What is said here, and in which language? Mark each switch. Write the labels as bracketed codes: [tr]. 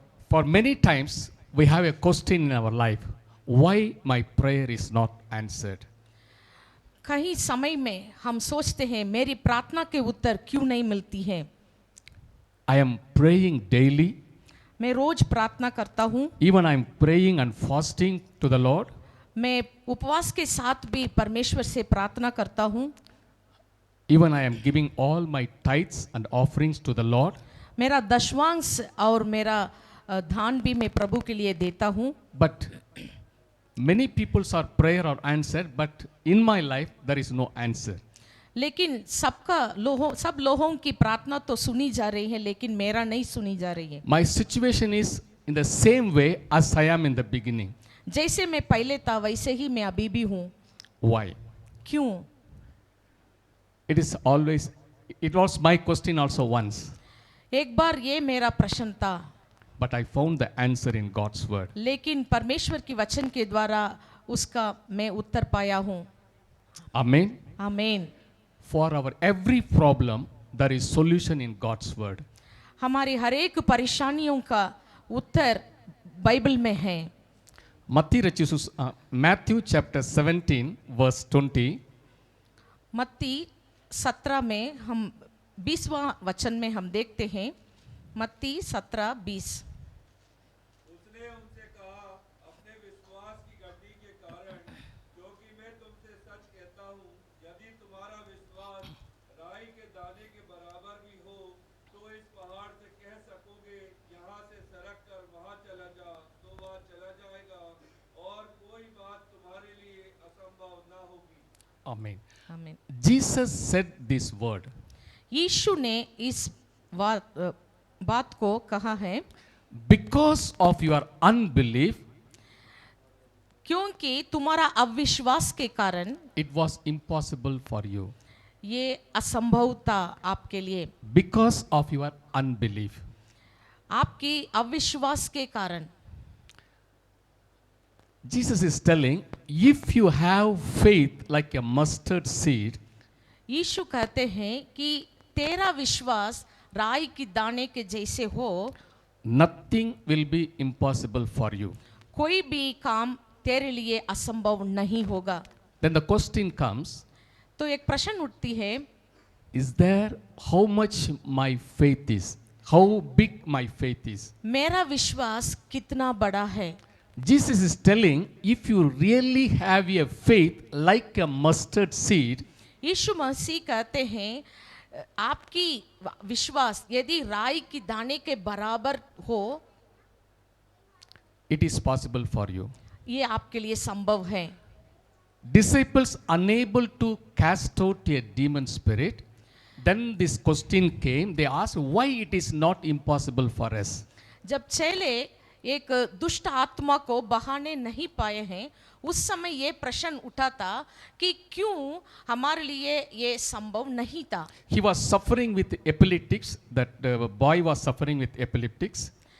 [en] For many times we have a question in our life, why my prayer is not answered? [hi] कहीं समय में हम सोचते हैं मेरी प्रार्थना के उत्तर क्यों नहीं मिलती है। [en] I am praying daily. [hi] मैं रोज प्रार्थना करता हूँ। [en] Even I am praying and fasting to the Lord. [hi] मैं उपवास के साथ भी परमेश्वर से प्रार्थना करता हूँ। [en] Even I am giving all my tithes and offerings to the Lord. [hi] मेरा दशवांश और मेरा दान भी मैं प्रभु के लिए देता हूँ। [en] But many people's are prayer are answered, but in my life there is no answer. [hi] लेकिन सब लोगों की प्रार्थना तो सुनी जा रही है, लेकिन मेरा नहीं सुनी जा रही है। [en] My situation is in the same way as I am in the beginning. [hi] जैसे मैं पहले था वैसे ही मैं अभी भी हूँ। [en] Why? [hi] क्यों? [en] It was my question also once. [hi] एक बार ये मेरा प्रश्न था, [en] But I found the answer in God's word. [hi] लेकिन परमेश्वर की वचन के द्वारा उसका मैं उत्तर पाया हूँ। [en] Amen. [hi] आमीन। [en] For our every problem, there is solution in God's word. [hi] हमारी हर एक परेशानियों का उत्तर बाइबल में है। [en] Matthew chapter 17 verse 20. [hi] मत्ती 17 में हम 20वां वचन में हम देखते हैं। मत्ती 17:20। उसने उनसे कहा, अपने विश्वास की घटी के कारण, क्योंकि मैं तुमसे सच कहता हूँ, यदि तुम्हारा विश्वास राई के दाने के बराबर भी हो, तो इस पहाड़ से कह सकोगे, यहाँ से सरक कर वहाँ चला जा, तो वहाँ चला जाएगा, और कोई बात तुम्हारे लिए असंभव न होगी। [en] Amen. [hi] आमीन। [en] Jesus said this word. [hi] यीशु ने इस बात को कहा है, [en] Because of your unbelief, [hi] क्योंकि तुम्हारा अविश्वास के कारण [en] it was impossible for you. [hi] ये असंभव था आपके लिए। [en] Because of your unbelief. [hi] आपकी अविश्वास के कारण। [en] Jesus is telling, if you have faith like a mustard seed, [hi] यीशु कहते हैं कि तेरा विश्वास राई की दाने के जैसे हो, [en] nothing will be impossible for you. [hi] कोई भी काम तेरे लिए असंभव नहीं होगा। [en] Then the question comes, [hi] तो एक प्रश्न उठती है, [en] is there how much my faith is? How big my faith is? [hi] मेरा विश्वास कितना बड़ा है? [en] Jesus is telling, if you really have a faith like a mustard seed, [hi] यीशु मसीह कहते हैं आपकी विश्वास यदि राई की दाने के बराबर हो, [en] it is possible for you. [hi] ये आपके लिए संभव है। [en] Disciples unable to cast out a demon spirit, then this question came, they asked why it is not impossible for us. [hi] जब चेले एक दुष्ट आत्मा को बहाने नहीं पाए हैं, उस समय ये प्रश्न उठा था कि क्यों हमारे लिए ये संभव नहीं था। [en] He was suffering with epileptics, that boy was suffering with epileptics.